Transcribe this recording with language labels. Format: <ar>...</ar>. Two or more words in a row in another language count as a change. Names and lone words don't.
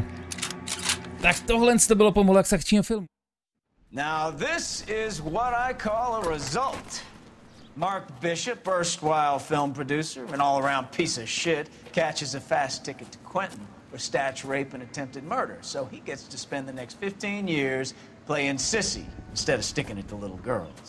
<cs>Tak tohle to bylo pomalu jak z akčního filmu.</cs> <en>Now this is what I call a result. Mark Bishop, erstwhile film producer, an all-around piece of shit, catches a fast ticket to Quentin for statch rape and attempted murder. So he gets to spend the next 15 years playing sissy instead of sticking it to little girls.</en>